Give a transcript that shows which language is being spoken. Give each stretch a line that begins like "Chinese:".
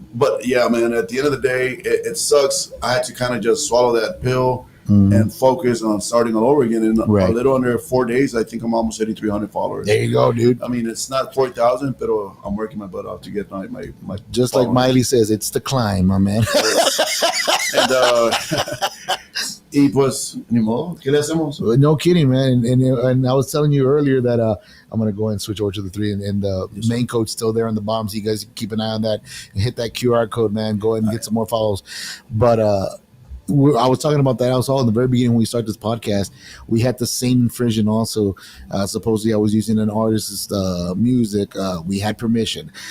English: But yeah, man, at the end of the day, it sucks. I had to kind of just swallow that pill and focus on starting all over again. In a little under 4 days, I think I'm almost hitting 300 followers. There you go, dude. I mean, it's not 40,000, but I'm working my butt off to get my just followers. Like Miley says, it's the climb, my man.
Spanish: And y pues, ni modo, ¿qué le hacemos?
English: No kidding, man. And I was telling you earlier that I'm going to go and switch over to the 3, and the main code's still there on the bottom, so you guys keep an eye on that and hit that QR code, man. Go ahead and get some more follows. But I was talking about that also in the very beginning when we started this podcast. We had the same infringement also. Supposedly I was using an artist's music. We had permission.